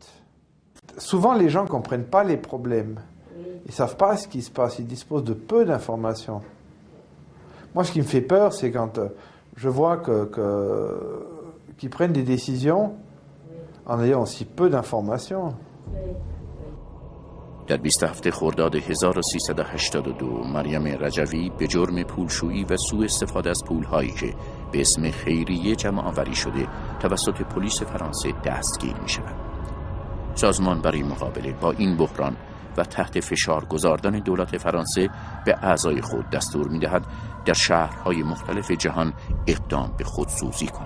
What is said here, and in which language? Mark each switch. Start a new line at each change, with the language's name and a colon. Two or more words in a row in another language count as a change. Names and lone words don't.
French: Souvent, les gens ne comprennent pas les problèmes. Ils ne savent pas ce qui se passe. Ils disposent de peu d'informations. Moi, ce qui me fait peur, c'est quand je vois qu'ils prennent des décisions en ayant aussi peu d'informations.
Persian: در 27 خرداد 1382 مریم رجوی به جرم پولشویی و سوء استفاده از پول‌هایی که به اسم خیریه جمع‌آوری شده توسط پلیس فرانسه دستگیر می‌شود. سازمان برای مقابله با این بحران و تحت فشار گذاردن دولت فرانسه به اعضای خود دستور می‌دهد در شهرهای مختلف جهان اقدام به خودسوزی کنند.